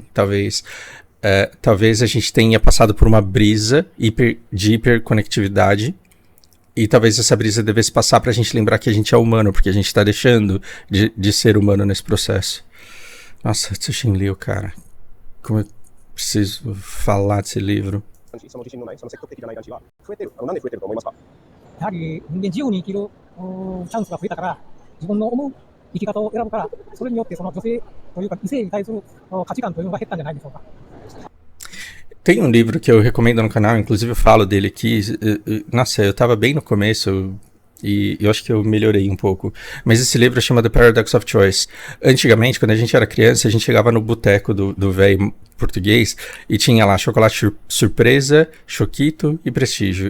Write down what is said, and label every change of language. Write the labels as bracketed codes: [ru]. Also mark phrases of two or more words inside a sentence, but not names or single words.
[pt] Talvez a gente tenha passado por uma brisa de hiperconectividade, e talvez essa brisa devesse passar pra gente lembrar que a gente é humano, porque a gente tá deixando de ser humano nesse processo. Nossa, Tsushin Liu, cara. Como eu preciso falar desse livro. [ja] その自信のない、その積極的じゃない男子は増えてる。なんで増えてると思いますか？やはり人間自由に生きるチャンスが増えたから、自分の思う生き方を選ぶから、それによってその女性というか異性に対する価値観というのが減ったんじゃないでしょうか。 [pt] Tem um livro que eu recomendo no canal, inclusive eu falo dele aqui. Nossa, eu tava bem no começo e eu acho que eu melhorei um pouco. Mas esse livro chama The Paradox of Choice. Antigamente, quando a gente era criança, a gente chegava no boteco do velho português e tinha lá chocolate surpresa, choquito e prestígio.